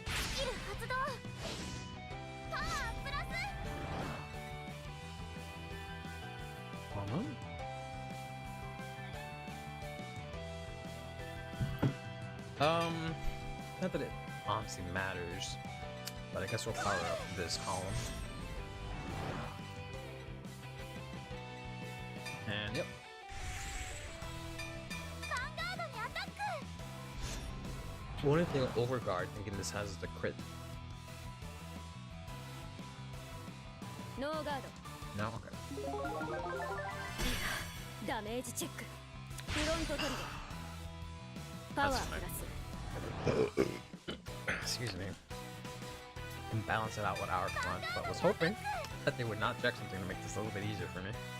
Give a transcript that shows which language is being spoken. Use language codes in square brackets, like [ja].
[ja] スキル発動スキル発動パワープラス [en] Hold on. Not that it honestly matters, but I guess we'll power up this column. And yep. [ja] ヴァンガードにアタック [en] What if they go overguard thinking this has the crit? [ja] ノーガード [en] No? Okay. [ja] ダメージチェックフロントトリガーパワープラス [en] Excuse me. And balance it out with our front, but was hoping that they would not check something to make this a little bit easier for me.